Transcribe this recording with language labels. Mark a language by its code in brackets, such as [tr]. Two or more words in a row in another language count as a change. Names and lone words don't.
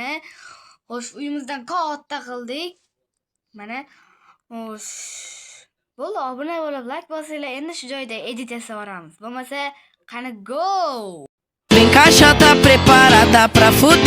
[uz] Xo'sh, uyimizdan katta qildik. Mana. Xo'sh. Bo'ldi, obuna bo'lib like bosinglar. Endi shu joyda edit yasab yuboramiz. Bo'lmasa, qani go! [pt] Vem cá, já tá preparada pra fuder.